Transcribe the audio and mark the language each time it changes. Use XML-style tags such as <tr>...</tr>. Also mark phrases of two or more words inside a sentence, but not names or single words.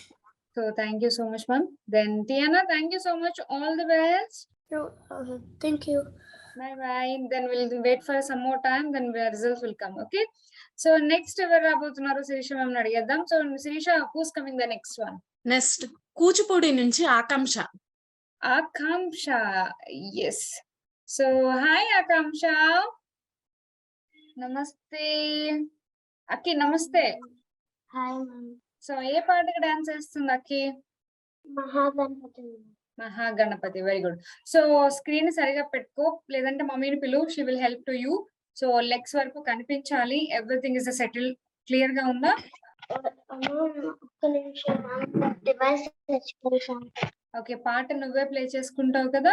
<en>So, thank you so much, ma'am. Then, Tiana, thank you so much. All the best. No, thank you. Bye. Then we'll wait for some more time. Then the results will come. Okay. So, next, we're about to Sirisha ma'am adiyadam. So, Sirisha, who's coming the next one?</en> <te>నెక్స్ట్ కూచిపూడి నుంచి ఆకాంక్ష.</te> <en>Akamsha. Yes. So, hi, Akamsha. Namaste. Aki, namaste. Hi, ma'am.</en> <te>So, ఏ పాటకి డాన్స్ చేస్తుంది అక్కి? మహాగణపతి.</te> <en>very good.</en> <te>సో స్క్రీన్ సరిగా పెట్టుకో, లేదంటే మమ్మీని పిలు,</te> <en>she will help to you. so legs</en> <te>వరకు కనిపించాలి.</te> <en>everything is settle.</en> <te>క్లియర్ గా ఉందా? ఓకే, పాట నువ్వే ప్లే చేసుకుంటావు కదా?</te>